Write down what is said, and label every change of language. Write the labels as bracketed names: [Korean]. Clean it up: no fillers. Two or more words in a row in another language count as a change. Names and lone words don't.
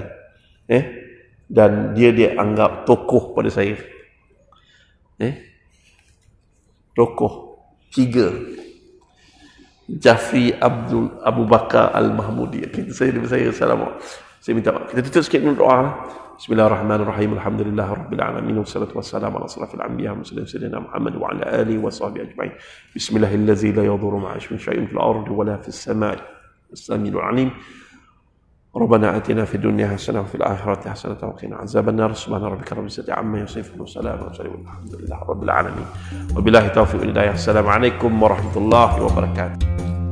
[Malay] Dan dia anggap tokoh pada saya. Tokoh 3. Jafri Abu Bakar Al-Mahmudi. Saya minta maaf. Kita tutup sikit dulu doa. [Arabic] بسم الله الرحمن الرحيم. الحمد لله رب العالمين. والصلاة والسلام على أشرف الأنبياء سيدنا محمد وعلى آله وصحبه أجمعين. بسم الله الذي لا يضر مع اسمه شيء في الأرض ولا في السماء. السميع العليم. ربنا آتنا في الدنيا حسنة وفي الآخرة حسنة وقنا عذاب النار سبحان ربك رب العزة عما يصفون وسلام على المرسلين والحمد لله رب العالمين وبالله التوفيق والهداية. السلام عليكم ورحمة الله وبركاته.